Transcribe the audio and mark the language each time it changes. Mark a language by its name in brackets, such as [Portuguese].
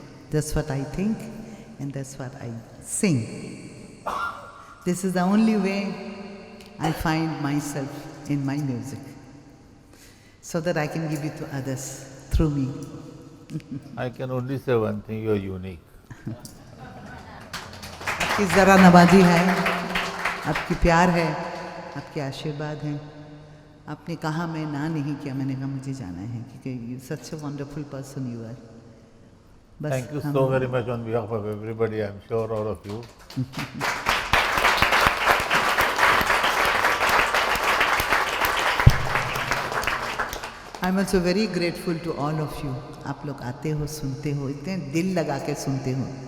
[English] That's what I think and that's what I sing. This is the only way I find myself in my music, so that I can give it to others through me. I can only say one thing, you are unique. [Hindi] आपकी ज़रा नवाजी है, आपकी प्यार है, आपके आशीर्वाद हैं. आपने कहा मैं ना नहीं किया, मैंने कहा मुझे जाना है क्योंकि [English] such a wonderful person you are. Thank you so very much on behalf of everybody, I'm sure all of you. I'm also very grateful to all of you. [Hindi] आप लोग आते हो, सुनते हो, इतने दिल लगा के सुनते हो.